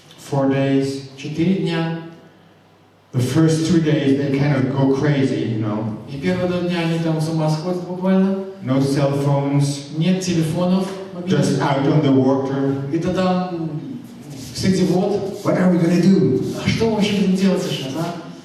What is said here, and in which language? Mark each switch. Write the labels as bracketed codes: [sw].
[en] 4 days. [ru] 4 дня. [en] The first 2 days they kind of go crazy, you know. [ru] И первые 2 дня они там с ума сходят буквально. [en] no cell phones, [ru] нет телефонов мобильных, [en] just out on the water. [ru] это там среди вод. [en] What are we going to do? [ru] А что мы вообще будем делать сейчас, а?